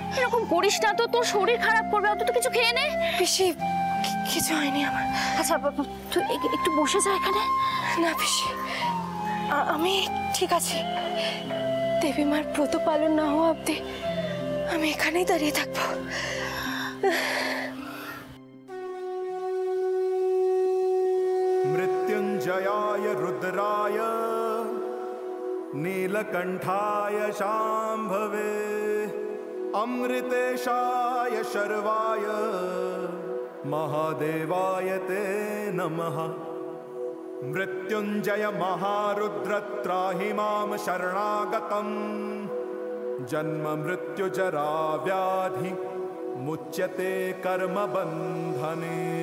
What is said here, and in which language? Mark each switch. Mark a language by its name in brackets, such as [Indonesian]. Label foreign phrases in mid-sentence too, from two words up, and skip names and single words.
[Bangla] এরকম করিস না তো, তোর শরীর খারাপ করবে। অন্তত কিছু খেয়ে নে। পিসি কিছু হয়নি আমার। আচ্ছা তুই একটু বসে যা এখানে। না পিসি, আমি ঠিক আছি। দেবী মার ব্রত পালন না হওয়া অব্দি আমি এখানেই দাঁড়িয়ে থাকবো। [Sanskrit] मृत्युंजयाय रुद्राय नीलकंठाय शांभवे अमृतेशाय शर्वाय महादेवाय ते नमः। मृत्युंजय महारुद्र त्राहि मां शरणागतम् जन्म मृत्यु जरा व्याधि मुच्यते कर्म बंधने।